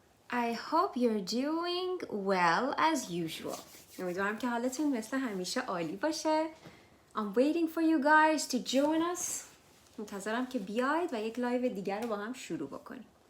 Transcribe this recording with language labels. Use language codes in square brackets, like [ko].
[en] I hope you're doing well as usual. [fa] امیدوارم که حالتون مثل همیشه عالی باشه. [en] I'm waiting for you guys to join us. [fa] منتظرم که بیاید و یک لایو دیگر رو با هم شروع بکنیم.